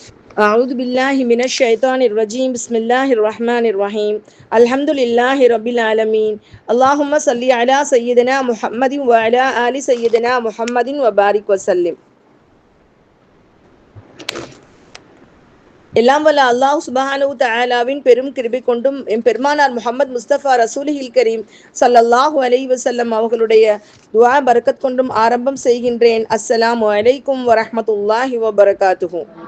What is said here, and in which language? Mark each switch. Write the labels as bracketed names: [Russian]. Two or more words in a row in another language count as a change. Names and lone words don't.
[Arabic] أعوذ بالله من الشيطان الرجيم بسم الله الرحمن الرحيم الحمد لله رب العالمين اللهم صل على سيدنا محمد وعلى آل سيدنا محمد وبارك وسلم. [Tamil] எல்லாம் வல்ல அல்லாஹ் [Arabic] سبحانه تعالى [Tamil] பெரும் கிருபை கொண்டும் எம் பெருமானார் முஹம்மது முஸ்தபா [Arabic] رسول الكريم صلى الله عليه وسلم [Tamil] அவர்களுடைய துஆ பரக்கத் கொண்டும் ஆரம்பம் செய்கின்றேன். [Arabic] السلام عليكم ورحمة الله وبركاته.